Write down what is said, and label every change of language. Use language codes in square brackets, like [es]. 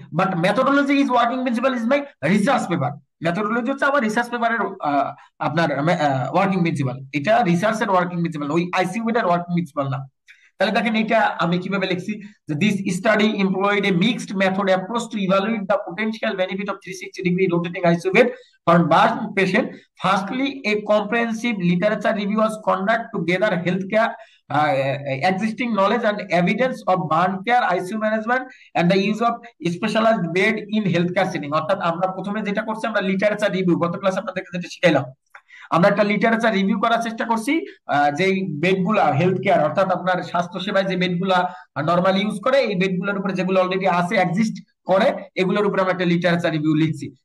[en] But methodology is working principle is my research paper. [bn] Methodology হচ্ছে আমার research পেপারের আপনার ওয়ার্কিং প্রিন্সিপাল, এটা রিসার্চের ওয়ার্কিং প্রিন্সিপাল, ওই আইসিইউ এর ওয়ার্কিং প্রিন্সিপাল না। তাহলে দেখেন এটা আমি কিভাবে লিখছি, যে [en] This study employed a mixed method approach to evaluate the potential benefit of 360 degree rotating isobed for burn patient. Firstly, a comprehensive literature review was conducted to gather healthcare existing knowledge and evidence of burn care, ICU management, and the use of specialized bed in healthcare setting. [bn] অর্থাৎ আমরা প্রথমে যেটা করছি, আমরা literature review, গত ক্লাসে আপনাদেরকে যেটা শিখাইলাম, আমরা একটা লিটারেচার রিভিউ করার চেষ্টা করছি। যে বেডগুলা হেলথ কেয়ার, অর্থাৎ আপনার স্বাস্থ্য সেবায় যে বেডগুলা নর্মালি ইউজ করে, এই বেডগুলোর উপরে যেগুলো অলরেডি আছে, এক্সিস্ট করে, এগুলোর উপরে আমরা একটা লিটারেচার রিভিউ লিখছি।